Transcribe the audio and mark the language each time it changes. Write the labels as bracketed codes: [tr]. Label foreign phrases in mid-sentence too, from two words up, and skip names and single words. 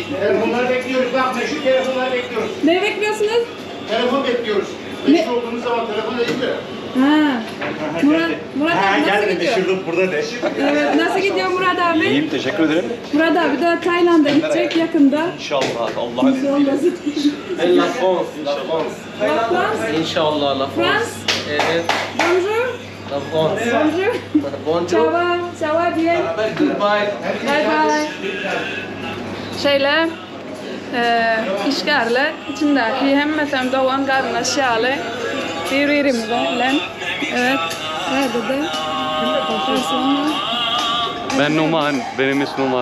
[tr] Telefonları bekliyoruz. Bak meşhur telefonları bekliyoruz. Ne bekliyorsunuz? Telefon bekliyoruz. Meşhur olduğunuz zaman telefon ediliyor. Ha. Murat abi nasıl gidiyor? burada de. Evet nasıl gidiyor Murat abi? İyiyim, teşekkür ederim. Murat abi de Tayland'a gidecek yakında. İnşallah, Allah'ın izniyle. [fr] La France, la France. La France. [tr] İnşallah la France. [fr] France. [tr] Evet, [fr] Bonjour. la France. Bonjour. Bonjour. Ça va? Ça va bien? [en] Goodbye. Bye bye. Şeyle, işgərlə içindəki həmməsində olan qadın əşyalı bir-birimizlə. [tr] Evet. Nerede de? Sonra. Ben Numan, benim ismim Numan.